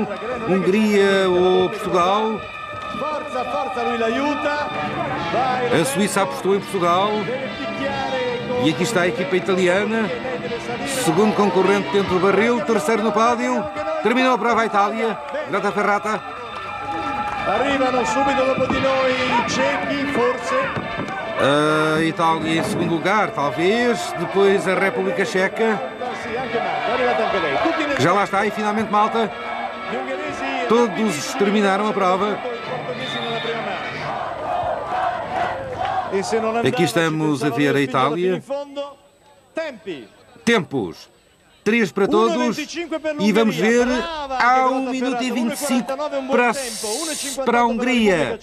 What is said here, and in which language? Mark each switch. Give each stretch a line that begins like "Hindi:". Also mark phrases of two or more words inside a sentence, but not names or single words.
Portuguese: Hungria ou Portugal. A Suíça apostou em Portugal. E aqui está a equipa italiana. segundo concorrente dentro do barril, terceiro no pódio. Terminou a prova a Itália. Grottaferrata.
Italian: Arrivano subito dopo di noi i cechi, forse.
Portuguese: A Itália em segundo lugar, talvez. Depois a República Checa.
Italian: Sì, anche Malta, è arrivata anche lei. Tutti
Portuguese: Que já lá está. E finalmente Malta. Todos terminaram a prova. Aqui estamos a ver a Itália. Tempos. 3 para todos. E vamos ver há 1 minuto e 25 para a Hungria.